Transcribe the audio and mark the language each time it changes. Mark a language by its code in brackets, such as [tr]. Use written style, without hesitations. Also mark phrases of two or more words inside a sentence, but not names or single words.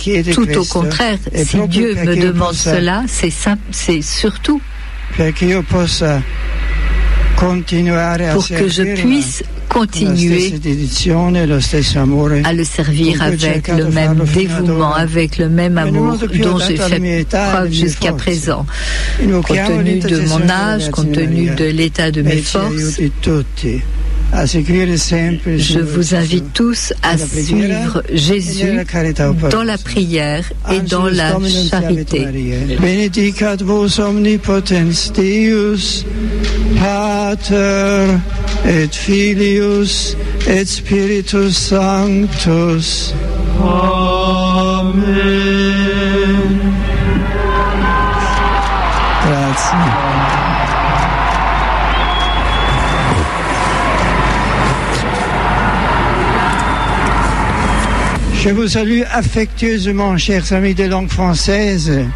[fr] Tout au contraire, si Dieu me demande cela, c'est surtout pour que je puisse continuer à le servir avec le même dévouement, avec le même amour dont j'ai fait preuve jusqu'à présent. Compte tenu de mon âge, compte tenu de l'état de mes forces, je vous invite tous à suivre Jésus dans la prière et dans la charité. [la] Benedicat vos omnipotens Deus, Pater et Filius et Spiritus Sanctus. Amen. Grazie. [fr] Je vous salue affectueusement, chers amis de langue française.